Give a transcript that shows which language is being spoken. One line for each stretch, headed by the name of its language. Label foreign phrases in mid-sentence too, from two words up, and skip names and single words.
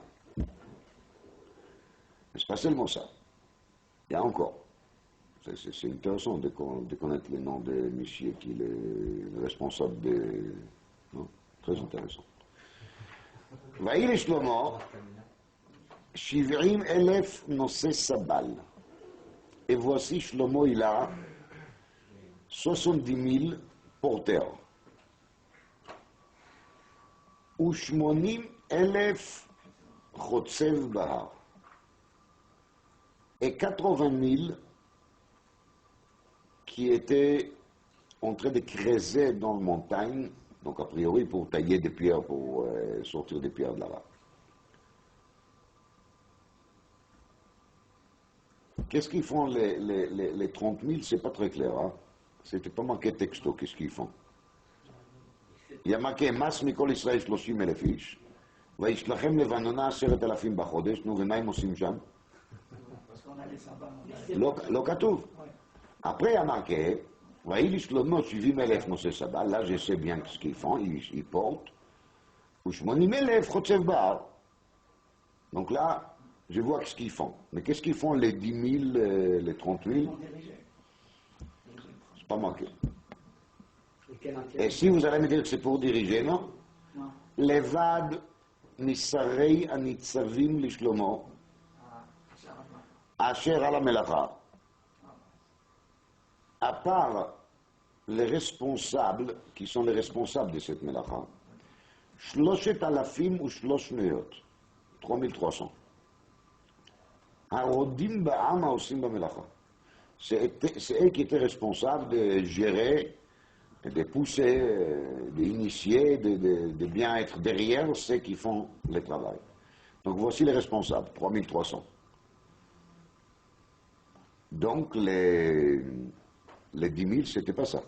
French: Mais c'est pas seulement ça. Il y a encore. C'est intéressant de connaître le nom de monsieur qui est le responsable de... Non, très intéressant.
Hebrew: ויהי לשלמה 70,000 נושאי סבל.
French: Et voici Shlomo, il a 70,000 porteurs.
Hebrew: ו80,000 חוצב בהר.
French: Et 80,000 qui étaient en train de creuser dans la montagne, donc a priori pour tailler des pierres, pour sortir des pierres de là-bas. Qu'est-ce qu'ils font les 30 000? C'est pas très clair, hein? C'était pas marqué texto, qu'est-ce qu'ils font? Il y a marqué,
Hebrew: מס מכל ישראל 30,000 איש, וישלחם לבנונה 10,000 בחודש, נו, ומה הם עושים שם? לא כתוב.
French: Après, il y a marqué,
Hebrew: ויהי לשלמה 70,000 נושאי סבא,
French: là je sais bien ce qu'ils font, ils portent,
Hebrew: ו80,000 חוצב בהר.
French: Donc là, je vois ce qu'ils font. Mais qu'est-ce qu'ils font les 10 000, les 30 000? C'est pas marqué. Et si vous allez me dire que c'est pour diriger, non?
Hebrew: לבד משרי הנצבים לשלמה אשר על מלאכה.
French: À part les responsables, qui sont les responsables de cette melacha,
Hebrew: שלשת אלפים
French: ou
Hebrew: שלש מאות,
French: 3300.
Hebrew: הרודים בעם העושים במלאכה.
French: C'est eux qui étaient responsables de gérer, de pousser, d'initier, de bien être derrière ceux qui font le travail. Donc voici les responsables, 3300. Donc les 10 000, c'était pas ça.